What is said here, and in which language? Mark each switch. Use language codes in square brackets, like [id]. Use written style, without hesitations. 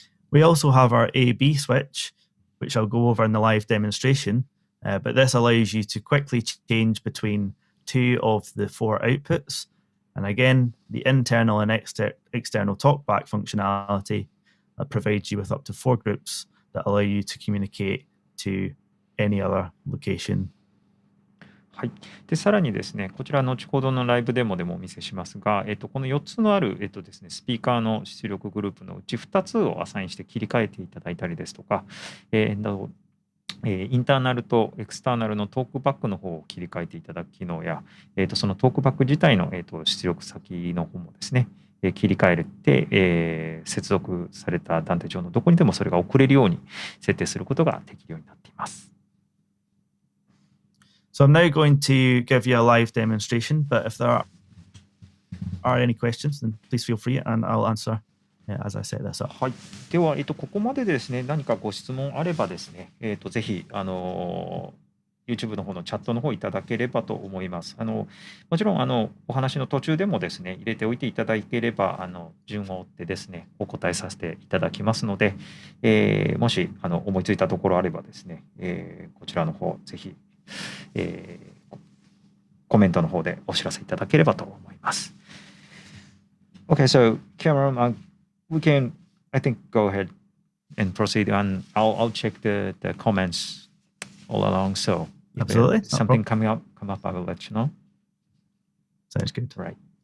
[en] We also have our A/B switch, which I'll go over in the live demonstration, but this allows you to quickly change between 2 of the 4 outputs. And again, the internal and external talkback functionality provides you with up to 4 groups that allow you to communicate to any other location. [ja] はい。で、さらにですね、こちら後ほどのライブデモでもお見せしますが、この4つのある、ですね、スピーカーの出力グループのうち2つをアサインして切り替えていただいたりですとか、インターナルとエクスターナルのトークバックの方を切り替えていただく機能や、そのトークバック自体の、出力先の方もですね、切り替えて、接続された断点上のどこにでもそれが送れるように設定することができるようになっています。 [en] So I'm now going to give you a live demonstration, but if there are any questions, then please feel free and I'll answer.As I set this up. [ja] はい。では、ここまでですね、何かご質問あればですね、ぜひ、YouTube の方のチャットの方いただければと思います。もちろん、お話の途中でもですね、入れておいていただければ、順を追ってですね、お答えさせていただきますので、もし、思いついたところあればですね、こちらの方、ぜひ、コメントの方でお知らせいただければと思います。 [en] Okay, so Cameron, we can, I think, go ahead and proceed, and I'll check the comments all along. So if Absolutely. there's something come up, I will let you know. Sounds good. Right.